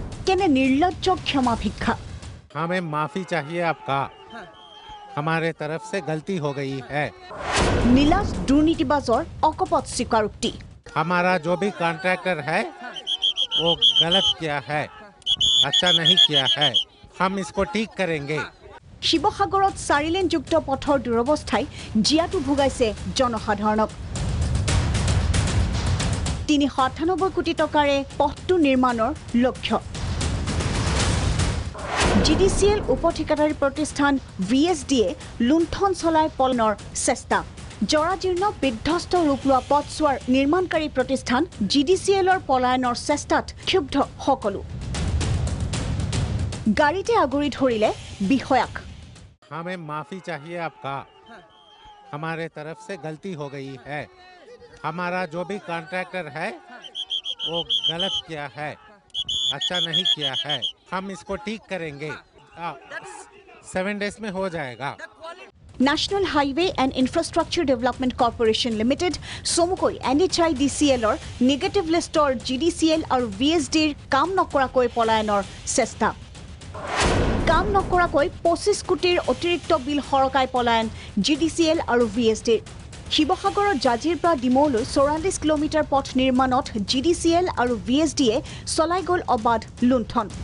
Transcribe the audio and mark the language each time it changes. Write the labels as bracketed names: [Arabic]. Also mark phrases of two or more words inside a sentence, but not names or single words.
[Assamese] কেনে নিৰ্লজ্জ ক্ষমা ভিক্ষা [Hindi] हमें माफी चाहिए आपका हमारे तरफ से गलती हो गई है [Assamese] নীলাজ দুৰ্নীতিবাজৰ অকপট স্বীকাৰোক্তি [Hindi] हमारा जो भी कॉन्ट्रैक्टर है वो गलत किया है अच्छा नहीं किया है हम इसको ठीक करेंगे [Assamese] শিৱসাগৰত 4 লেনযুক্ত পথৰ দুৰৱস্থাই জিয়াটো ভুগাইছে জনসাধাৰণক 398 কোটি টকাৰে পথটো নিৰ্মাণৰ লক্ষ্য GDCL উপঠিকাদাৰী প্ৰতিষ্ঠান VSDয়ে লুণ্ঠন চলাই পলনৰ চেষ্টা জৰাজীৰ্ণ বিধ্বস্ত ৰূপ লোৱা পথছোৱাৰ নিৰ্মাণকাৰী প্ৰতিষ্ঠান GDCLৰ পলায়নৰ চেষ্টাত ক্ষুব্ধ সকলো গাড়ীতে আগুৰি ধৰিলে বিষয়াক [Hindi] हमें माफी चाहिए आपका हमारे तरफ से गलती हो गई है हमारा जो भी कॉन्ट्रैक्टर है वो गलत किया है अच्छा नहीं किया है हम इसको ठीक करेंगे 7 डेज में हो जाएगा [English] National Highway and Infrastructure Development Corporation Limited [Assamese] সমুকৈ NHIDCLৰ [English] negative list [Assamese] GDCL আৰু VSDৰ কাম নকৰাকৈ পলায়নৰ চেষ্টা কাম নকৰাকৈ 25 কোটিৰ অতিৰিক্ত বিল সৰকাই পলায়ন GDCL আৰু VSDৰ শিৱসাগৰৰ জাজিৰ পৰা ডিমৌলৈ 44 কিলোমিটাৰ পথ নিৰ্মাণত GDCL আৰু VSDয়ে চলাই গ'ল অবাধ লুণ্ঠন